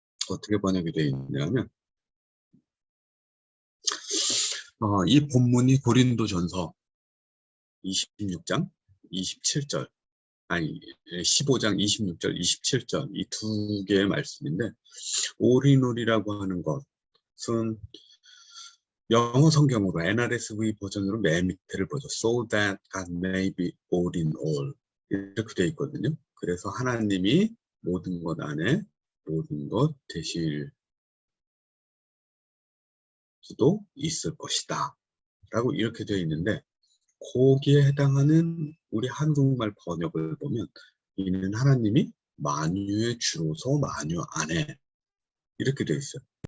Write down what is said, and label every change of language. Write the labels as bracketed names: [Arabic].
[Korean] 어떻게 번역이 되어 있냐면 이 본문이 고린도전서 26장 27절 아니 15장 26절 27절 이 두 개의 말씀인데, 올인올이라고 하는 것은 영어 성경으로 NRSV 버전으로 맨 밑에를 보죠. [English] So that God may be all in all [Korean] 이렇게 되어 있거든요. 그래서 하나님이 모든 것 안에 모든 것 되실 수도 있을 것이다 라고 이렇게 되어 있는데, 거기에 해당하는 우리 한국말 번역을 보면 이는 하나님이 만유의 주로서 만유 안에 이렇게 되어 있어요.